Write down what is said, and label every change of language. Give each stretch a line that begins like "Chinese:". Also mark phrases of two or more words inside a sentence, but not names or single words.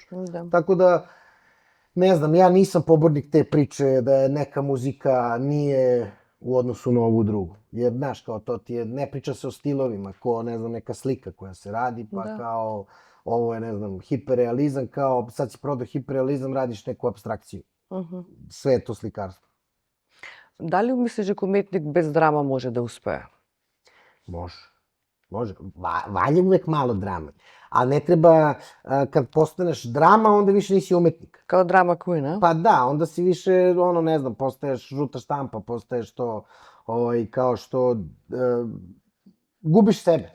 Serbian: Tako da, ne znam, ja nisam pobornik te priče da je neka muzika nije u odnosu na ovu drugu. Jer, znaš, kao to ti je, ne priča se o stilovima, ko, ne znam, neka slika koja se radi, pa kao, ovo je, ne znam, hiperrealizam, kao, sad si prodao hiperrealizam, radiš neku apstrakciju. Sve je to slikarstvo.
Macedonian: Дали мислиш дека уметник без драма може да успее?
Serbian: Može. Može, valja uvek malo drame. A ne treba, kad postaneš drama, onda više nisi umetnik. Kao
English: drama queen,
Serbian: a? Pa da, onda si više, ono, ne znam, postaješ žuta štampa, postaješ to, kao što gubiš sebe.